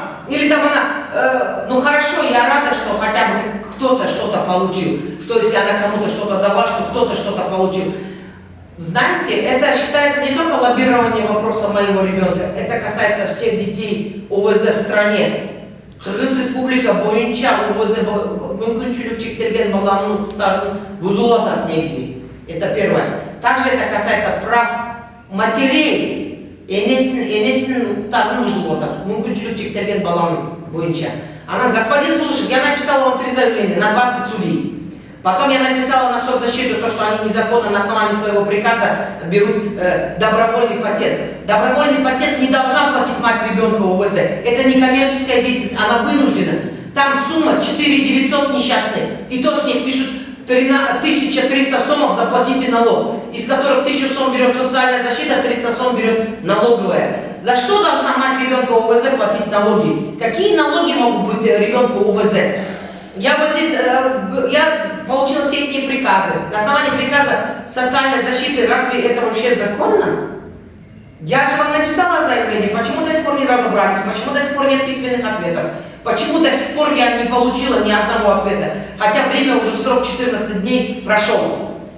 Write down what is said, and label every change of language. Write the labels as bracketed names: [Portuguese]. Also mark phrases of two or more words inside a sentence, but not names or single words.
[Russian] Или там она, ну хорошо, я рада, что хотя бы кто-то что-то получил. Что если она кому-то что-то дала, что кто-то что-то получил. Знаете, это считается не только лоббирование вопроса моего ребенка, это касается всех детей ОВЗ в стране. [Kyrgyz] Кыргыз Республика боюнча ОВЗ мүмкүнчүлүк чектелген баланын укуктарын бузулуп атат негизи. [Russian] Это первое. Также это касается прав матерей. [Kyrgyz] Энесин укуктарын бузулуп атат. Мүмкүнчүлүк чектелген баланын боюнча. [Russian] Господин Зулушев, я написала вам 3 заявления на 20 судей. Потом я написала на соцзащиту то, что они незаконно на основании своего приказа берут добровольный патент. Добровольный патент не должна платить мать ребенка ОВЗ. Это не коммерческая деятельность, она вынуждена. Там сумма 4 900 несчастных. И то с них пишут 1300 сомов заплатите налог. Из которых 1000 сом берет социальная защита, 300 сом берет налоговая. За что должна мать ребенка ОВЗ платить налоги? Какие налоги могут быть ребенку ОВЗ? Я вот здесь, я получила все эти приказы. На основании приказа социальной защиты, разве это вообще законно? Я же вам написала заявление, почему до сих пор не разобрались, почему до сих пор нет письменных ответов, почему до сих пор я не получила ни одного ответа, хотя время уже срок 14 дней прошел.